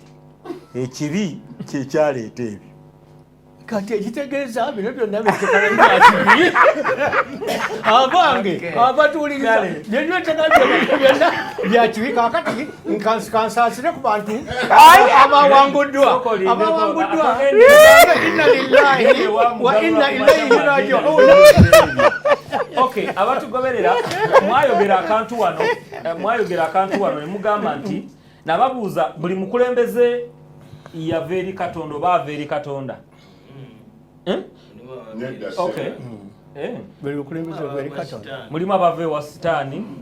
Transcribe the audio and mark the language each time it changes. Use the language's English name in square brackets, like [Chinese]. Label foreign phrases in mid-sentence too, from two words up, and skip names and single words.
[Ganda] ekibi kyekyaleeta ebyo kati ekitegeeza bino byonna byetekalakibi abange abatuuliriza byonna byakibi kakati kansaasire ku bantu abawanguddwa [Arabic] إنا لله وإنا إليه راجعون. [Ganda] Okay, abatugoberera mwayogera akantu wano ne mugamba nti nababuuza buli mukulembeze yava eri Katonda oba ava eri Katonda. Okay. Mulimu abava ewa Sitaani.